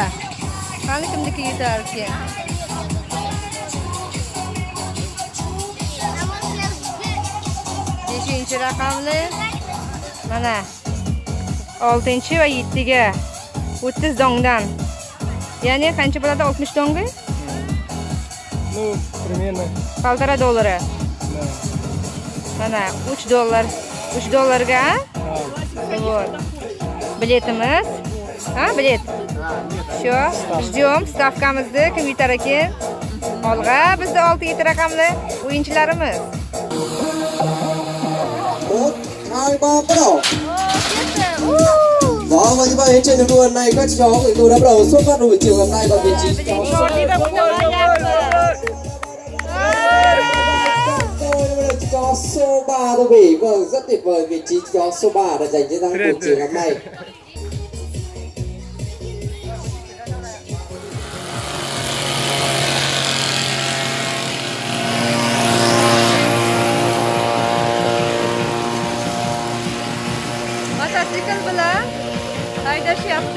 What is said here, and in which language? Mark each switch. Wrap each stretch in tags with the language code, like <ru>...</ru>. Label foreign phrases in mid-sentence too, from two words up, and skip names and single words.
<uz>Qani kimniki yutar ekan? Beshinchi raqamli mana 6 va 7 ga 30 dongdan. Ya'ni qancha bo'ladi 60 donga?</uz> <ru>Ну, примерно. $1,5. Да.</ru> <uz>Mana $3. $3 a? Вот. Biletimiz. Ha, bilet.</uz> <ru>Все, ждем.</ru> <uz>Stavkamizni kim yutar ekan? Olg'a bizda 6-7 raqamli o'yinchilarimiz.</uz> <vi>Hai ba bắt đầu. Đó, và như vậy trên đường đua này các cháu người tôi đã bắt đầu xuất phát buổi chiều hôm nay và vị trí cháu cho số 3 thưa quý vị. Vâng, rất tuyệt vời, vị trí cho số 3 đã giành chiến thắng buổi chiều hôm nay.</vi> <uz>Mototsikl bilan haydashyapti.</uz>